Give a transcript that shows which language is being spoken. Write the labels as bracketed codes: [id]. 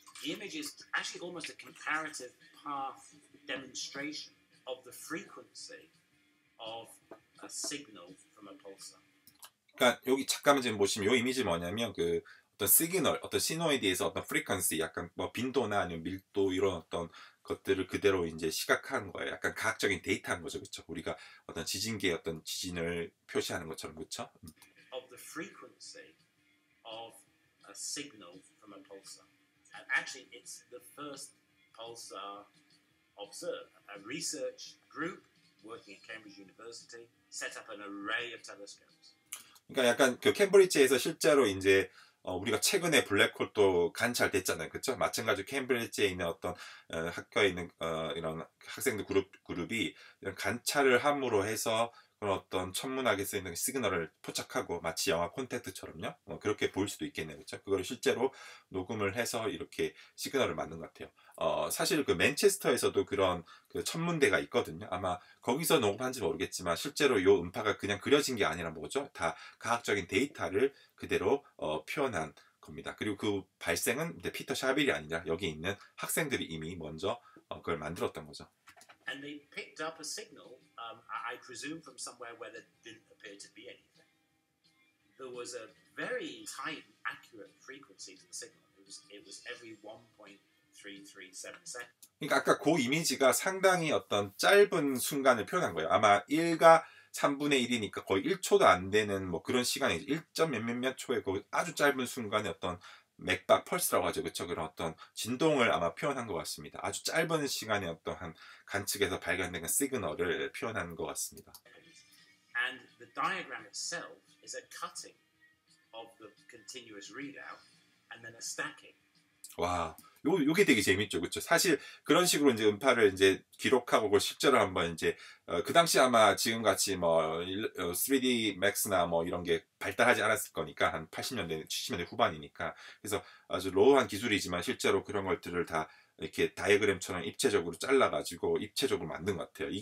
[en] The image is actually almost a comparative path demonstration of the frequency of a signal from a pulsar. [ko] 그러니까 여기 잠깐만 지금 보시면 이 이미지 뭐냐면 그 어떤 시그널, 어떤 신호에 대해서 어떤 프리퀀시, 약간 뭐 빈도나 아니면 밀도 이런 어떤 것들을 그대로 이제 시각한 거예요. 약간 과학적인 데이터한 거죠, 그렇죠? 우리가 어떤 지진계의 어떤 지진을 표시하는 것처럼, 그렇죠? [en] Of the frequency of a signal from a pulsar. And actually, it's the first pulsar observed. A research group working at Cambridge University set up an array of telescopes. [ko] 그러니까 약간 그 캠브리지에서 실제로 이제 우리가 최근에 블랙홀도 관찰됐잖아요, 그렇죠? 마찬가지로 캠브리지에 있는 어떤 학교에 있는 이런 학생들 그룹이 이런 관찰을 함으로 해서 그런 어떤 천문학에 쓰이는 시그널을 포착하고 마치 영화 콘택트처럼요. 그렇게 보일 수도 있겠네요, 그렇죠? 그걸 실제로 녹음을 해서 이렇게 시그널을 만든 것 같아요. 사실 그 맨체스터에서도 그런 그 천문대가 있거든요. 아마 거기서 녹음한지 모르겠지만 실제로 이 음파가 그냥 그려진 게 아니라 뭐죠? 다 과학적인 데이터를 그대로 표현한 겁니다. 그리고 그 발생은 피터 샤빌이 아니라 여기 있는 학생들이 이미 먼저 그걸 만들었던 거죠. [en] And they picked up a signal, I presume from somewhere where there didn't appear to be anything. There was a very tight, accurate frequency to the signal. It was every 1.337 seconds. [ko] 그러니까 아까 그 이미지가 상당히 어떤 짧은 순간을 표현한 거예요. 아마 1과 3분의 1이니까 거의 1초도 안 되는 뭐 그런 시간이죠. 1점 몇몇 초의 그 아주 짧은 순간의 어떤 맥박 펄스라고 하죠, 그렇죠? 그런 어떤 진동을 아마 표현한 것 같습니다. 아주 짧은 시간에 어떠한 관측에서 발견된 시그널을 표현한 것 같습니다. [en] And the diagram itself is a cutting of the continuous readout and then a stacking. [ko] 와, 요게 되게 재밌죠, 그렇죠? 사실 그런 식으로 이제 음파를 이제 기록하고 그걸 실제로 한번 이제 그 당시 아마 지금 같이 뭐 3D Max나 뭐 이런 게 발달하지 않았을 거니까 한 80년대, 70년대 후반이니까 그래서 아주 로우한 기술이지만 실제로 그런 것들을 다 이렇게 다이어그램처럼 입체적으로 잘라가지고 입체적으로 만든 것 같아요.